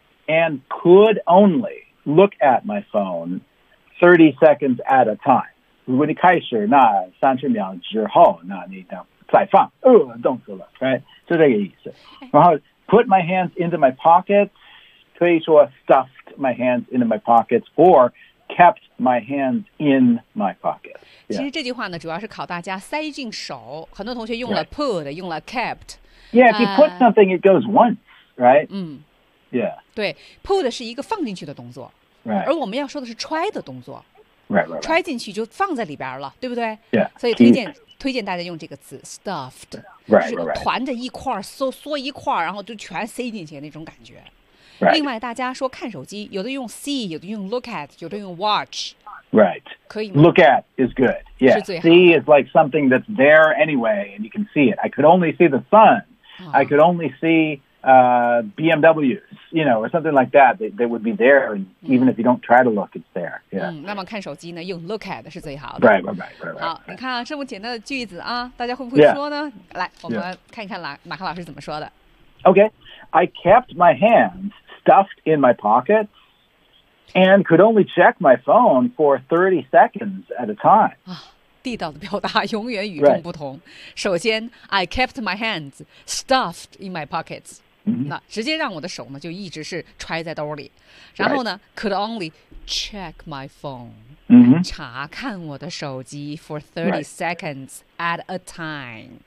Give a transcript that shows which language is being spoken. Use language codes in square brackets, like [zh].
[en] And could only look at my phone 30 seconds at a time. [zh] 如果你开始那30秒之后，那你等。再放，动词了 [en] ，right， [zh] 是这个意思。然后 [en] put my hands into my pockets， [zh] 可以说 [en] stuffed my hands into my pockets， or kept my hands in my pockets、yeah.。 [zh] 其实这句话呢，主要是考大家塞进手。很多同学用了 put，、 [en] right. [zh] 用了 kept。 [en] Yeah， if you put something， it goes once， right？ [zh] 对 ，put 是一个放进去的动作， [en] right. [zh] 而我们要说的是揣的动作。 [en] right. [zh] 揣进去就放在里边了，对不对？ [en] Yeah, [zh] 所以推荐大家用这个词 stuffed， [en] right, [zh] 就是团着一块缩一块，然后就全塞进去那种感觉。 [en] Right. [zh] 另外，大家说看手机，有的用 see， 有的用 look at， 有的用 watch。 [en] Right. [zh] 可以吗？ [en] Look at is good. Yeah. See is like something that's there anyway, and you can see it. I could only see the sun.、 Uh-huh. I could only see、BMWs, you know, or something like that. That would be there, and even if you don't try to look, it's there. Yeah.、 [zh] 嗯、那么看手机呢，用 look at 是最好的。 [en] Right. [zh] 好，你看啊，这么简单的句子啊，大家会不会说呢？ [en] Yeah. [zh] 来，我们看一看马克老师怎么说的。 [en] Okay, I kept my hands stuffed in my pockets and could only check my phone for 30 seconds at a time. [zh] 地道的表达永远与众不同。 [en] Right. [zh] 首先 [en] I kept my hands stuffed in my pockets.、 Mm-hmm. [zh] 那直接让我的手呢就一直是揣在兜里。然后呢、 [en] right. could only check my phone.、 Mm-hmm. [zh] 查看我的手机 [en] for 30 seconds at a time.